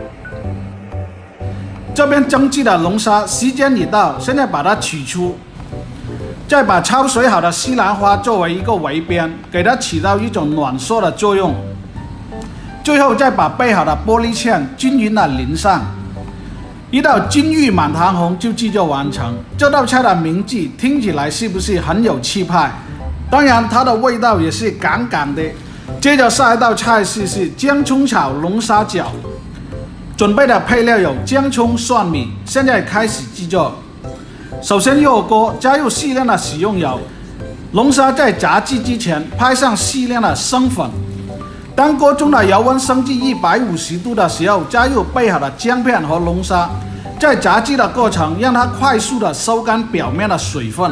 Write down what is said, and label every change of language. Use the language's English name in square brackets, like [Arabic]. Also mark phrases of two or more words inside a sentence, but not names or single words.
[Chinese] 這邊蒸製的龍蝦時間已到，現在把它取出，再把焯水好的西蘭花作為一個圍邊，給它起到一種暖色的作用。最後再把備好的玻璃芡均勻地淋上。一道金玉滿堂紅就製作完成。這道菜的名字聽起來是不是很有氣派？當然它的味道也是杠杠的。接着下一道菜式是薑蔥炒龍蝦腳。準備的配料有薑蔥蒜米。現在開始製作。首先熱鍋，加入適量的食用油。龍蝦在炸製之前拍上適量的生粉。當鍋中的油溫升至150度的時候，加入備好的薑片和龍蝦，在炸製的過程讓它快速的收乾表面的水分。